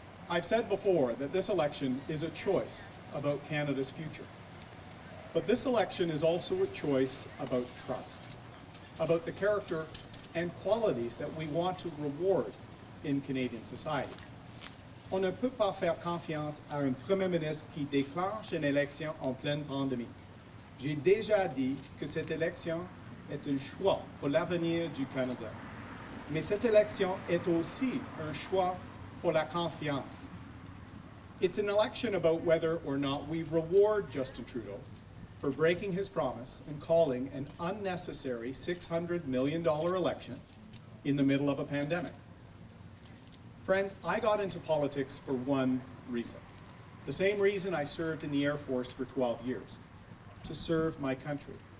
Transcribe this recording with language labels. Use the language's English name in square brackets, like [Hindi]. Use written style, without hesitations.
[English] I've said before that this election is a choice about Canada's future. But this election is also a choice about trust, about the character and qualities that we want to reward in Canadian society. [French] On ne peut pas faire confiance à un Premier ministre qui déclenche une élection en pleine pandémie. J'ai déjà dit que cette élection est un choix pour l'avenir du Canada. Mais cette élection est aussi un choix pour la confiance. [English] It's an election about whether or not we reward Justin Trudeau for breaking his promise and calling an unnecessary $600 million election in the middle of a pandemic. Friends, I got into politics for one reason. The same reason I served in the Air Force for 12 years, to serve my country.